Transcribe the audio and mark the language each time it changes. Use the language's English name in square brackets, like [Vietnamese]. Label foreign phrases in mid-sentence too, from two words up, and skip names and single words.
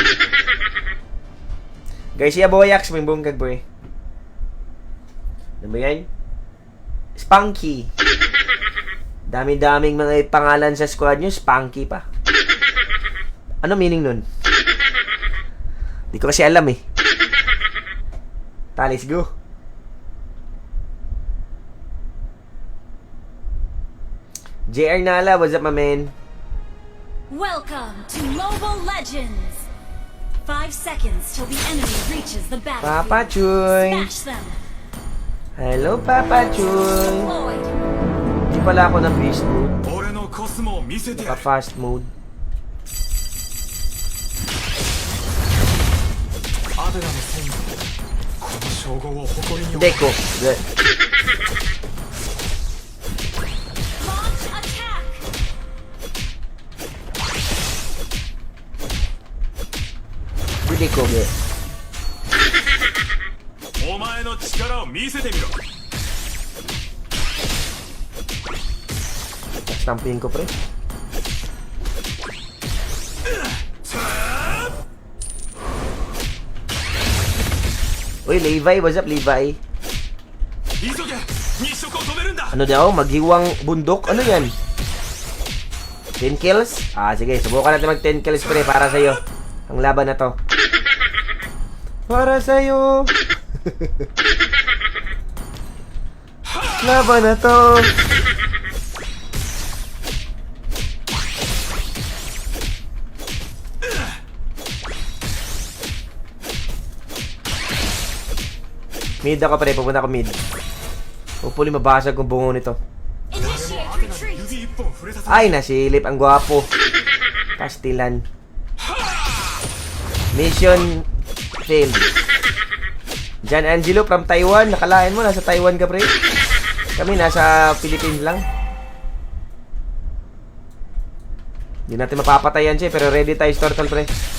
[Filipino] Guys, siya Boyax, may bungkag, bro. Ano ba yan? Spunky. Dami-daming mga pangalan sa squad nyo, Spunky pa. Ano meaning nun? Di ko kasi alam eh. [English] Let's go. JR Nala, what's up, my man? Welcome to Mobile Legends. 5 seconds till the enemy reaches the battlefield. Papa Chuy. Smash them. Hello, Papa Chuy. Deployed. [Filipino] Di pala ako ng [English] beast mode. [Japanese] 俺のコスモを見せてやる [Filipino] Naka- [English] fast mode. [Japanese] アデラの戦士この称号を誇りに思う [Filipino] Hindi ko. Good. [English] Launch attack. [Filipino] Hindi ko. Good. [Japanese] お前の力を見せてみろ [Filipino] Stampin ko, pre. Uy, Levi. [English] What's up, Levi? [Japanese] 急げ日食を止めるんだ [Filipino] Ano daw? Maghiwang bundok? Ano yan? 10 kills? Ah, sige. Subukan natin mag 10 kills, pre. Para sa'yo. Ang laban na to. Para sa'yo. Laban na to. Mid ako, pre. Pupunta ako mid. Hopefully mabasag kung bungo nito. [English] Initiate retreat. [Japanese] 指一本触れさせ [Filipino] Ay, nasilip. Ang gwapo. Pastilan. [English] Mission failed. Jan Angelo from Taiwan. [Filipino] Nakalain mo, nasa Taiwan ka, pre. Kami nasa Philippines lang. Hindi natin mapapatayan siya, pero ready tayo, Stortle, pre.